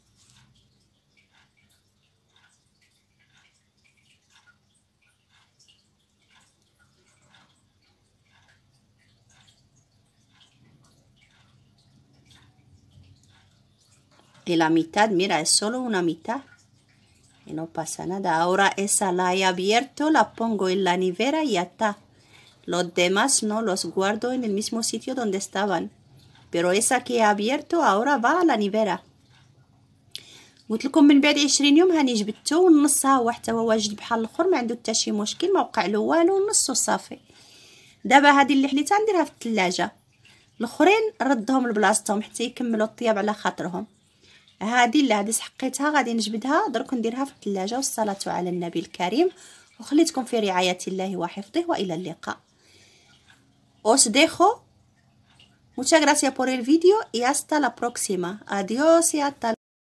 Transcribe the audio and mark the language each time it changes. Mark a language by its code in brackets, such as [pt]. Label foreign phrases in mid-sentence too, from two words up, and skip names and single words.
[es] Y la mitad, mira, es solo una mitad. Y no pasa nada. Ahora esa la he abierto, la pongo en la nevera y ya está. Los demás no, los guardo en el mismo sitio donde estaban. Pero esa que he abierto ahora va a la nevera. [ar] قلت لكم من بعد 20 يوم هاني جبدته، والنص ها هو حتى هو واجد بحال الاخر، ما عنده حتى شي مشكل، ما وقع له والو، النص صافي. دابا هذه اللي حليتها نديرها في الثلاجه، الاخرين ردهم لبلاصتهم حتى يكملوا الطياب على خاطرهم. هذه اللي هذه سحقيتها غادي نجبدها درك نديرها في الثلاجه. والصلاه على النبي الكريم، وخليتكم في رعايه الله وحفظه، والى اللقاء. [es] Os dejo. Muchas gracias por el vídeo y hasta la próxima. Adiós y hasta